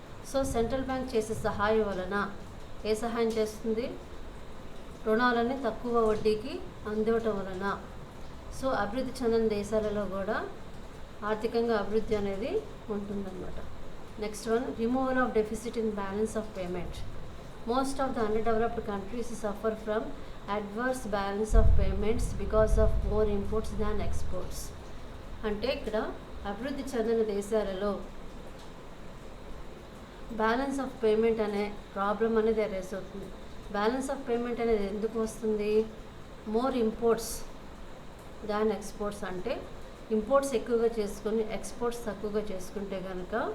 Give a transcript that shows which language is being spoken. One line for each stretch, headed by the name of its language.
Telugu: So central bank చేసే సహాయం వలన ఏ సహాయం చేస్తుంది? రుణాలని తక్కువ వడ్డీకి అందివ్వటం వలన సో అభివృద్ధి చెందిన దేశాలలో కూడా ఆర్థికంగా అభివృద్ధి అనేది ఉంటుందన్నమాట.
English: Next one, removal of deficit in balance of payment. Most of the underdeveloped countries suffer from adverse balance of payments because of more imports than exports.
Telugu: అంటే ఇక్కడ అభివృద్ధి చెందిన దేశాలలో బ్యాలెన్స్ ఆఫ్ పేమెంట్ అనే ప్రాబ్లం అనేది అరైజ్ అవుతుంది. బ్యాలెన్స్ ఆఫ్ పేమెంట్ అనేది ఎందుకు వస్తుంది?
English: More imports than exports.
Telugu: అంటే ఇంపోర్ట్స్ ఎక్కువగా చేసుకొని ఎక్స్పోర్ట్స్ తక్కువగా చేసుకుంటే కనుక